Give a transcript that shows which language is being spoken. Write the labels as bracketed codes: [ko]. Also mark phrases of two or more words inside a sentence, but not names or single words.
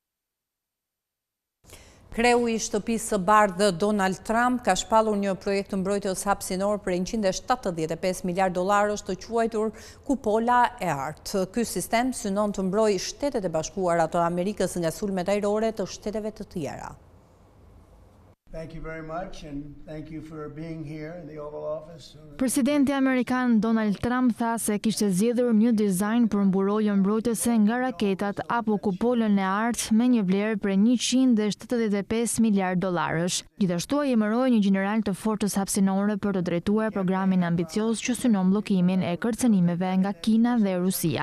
[sq] Kreu i shtëpisë së bardhë Donald Trump ka shpallur një projekt të mbrojtjes hapësinor për $175 miliardë të quajtur Kupola e Artë. Ky sistem synon të mbrojë Shtetet e Bashkuara të Amerikës nga sulmet ajrore të shteteve të tjera. [en] Thank you very much and thank you for being here in the Oval Office. [sq] Presidenti amerikan Donald Trump tha se kishte zgjedhur një dizajn për mburojje mbrojtëse nga raketat apo kupolën e artë me një vlerë prej $175 miliardë. Gjithashtu ai emëroi një gjeneral të forcës hapësinore për të drejtuar programin ambicioz që synon bllokimin e kërcënimeve nga Kina dhe Rusia.